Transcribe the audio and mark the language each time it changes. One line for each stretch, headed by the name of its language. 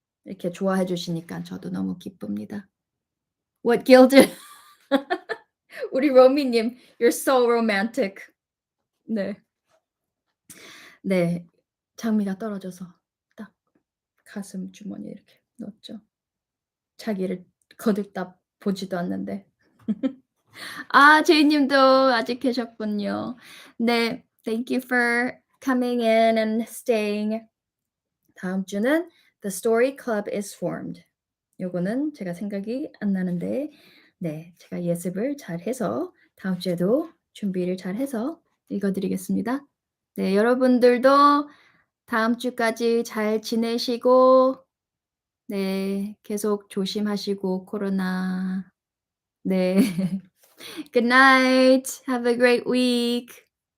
Korean: 이렇게 좋아해 주시니까 저도 너무 기쁩니다.
English: What gilded
Korean: 우리 로미님,
English: you're so romantic.
Korean: 네. 네. 장미가 떨어져서 딱 가슴 주머니에 이렇게 넣었죠. 자기를 거들떠 보지도 않는데. 제이님도 아직 계셨군요. 네.
English: Thank you for coming in and staying.
Korean: 다음 주는
English: The Story Club is formed.
Korean: 요거는 제가 생각이 안 나는데 네, 제가 예습을 잘해서 다음 주에도 준비를 잘해서 읽어 드리겠습니다. 네, 여러분들도 다음 주까지 잘 지내시고 네, 계속 조심하시고 코로나. 네.
English: Good night. Have a great week.